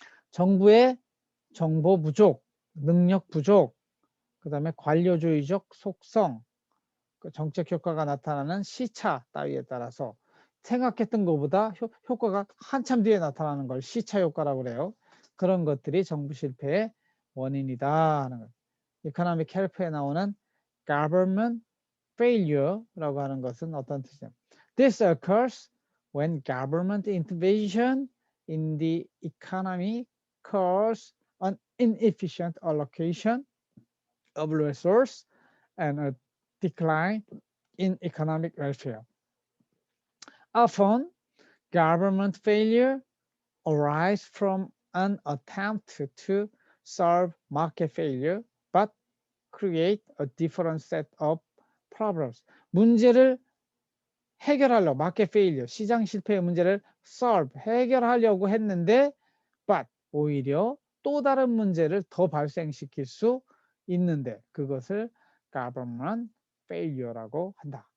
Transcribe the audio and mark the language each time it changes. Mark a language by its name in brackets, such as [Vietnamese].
[Korean] 정부의 정보 부족, 능력 부족, 그 다음에 관료주의적 속성, 그 정책 효과가 나타나는 시차 따위에 따라서 생각했던 것보다 효과가 한참 뒤에 나타나는 걸 시차 효과라고 그래요. 그런 것들이 정부 실패의 원인이다 하는 거예요. 이코노믹 헬프에 나오는 government failure라고 하는 것은 어떤 뜻이냐. [English] This occurs when government intervention in the economy causes an inefficient allocation of resource and a decline in economic welfare. Often, government failure arises from an attempt to solve market failure, but create a different set of problems. [Korean] 문제를 해결하려고, market failure, 시장 실패의 문제를 solve, 해결하려고 했는데, but 오히려 또 다른 문제를 더 발생시킬 수 있는데 그것을 government failure라고 한다.